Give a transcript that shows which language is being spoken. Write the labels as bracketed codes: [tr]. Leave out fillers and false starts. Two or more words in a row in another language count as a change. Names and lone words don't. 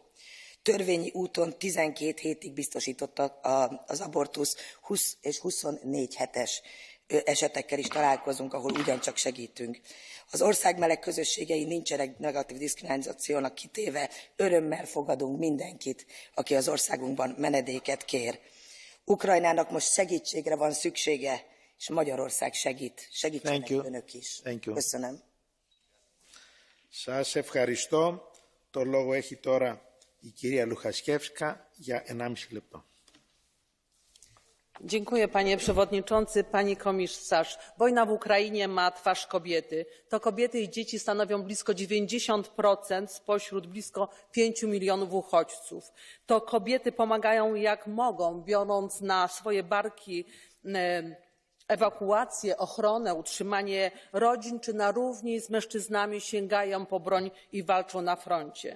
[hu] Törvényi úton 12 hétig biztosította az abortusz, 20 és 24 hetes esetekkel is találkozunk, ahol ugyancsak segítünk. Az ország meleg közösségei nincsenek negatív diszkriminációnak kitéve, örömmel fogadunk mindenkit, aki az országunkban menedéket kér. Ukrajnának most segítségre van szüksége, és Magyarország segít. Segítsenek önök is. Köszönöm. [el] Σας ευχαριστώ. Το λόγο έχει τώρα η κυρία Λουχασκεύσκα για 1,5 λεπτό. [pl] Dziękuję, panie przewodniczący, pani komisarz. Wojna w Ukrainie ma twarz kobiety. To kobiety i dzieci stanowią blisko 90% spośród blisko 5 milionów uchodźców. To kobiety pomagają jak mogą, biorąc na swoje barki ewakuację, ochronę, utrzymanie rodzin, czy na równi z mężczyznami sięgają po broń i walczą na froncie.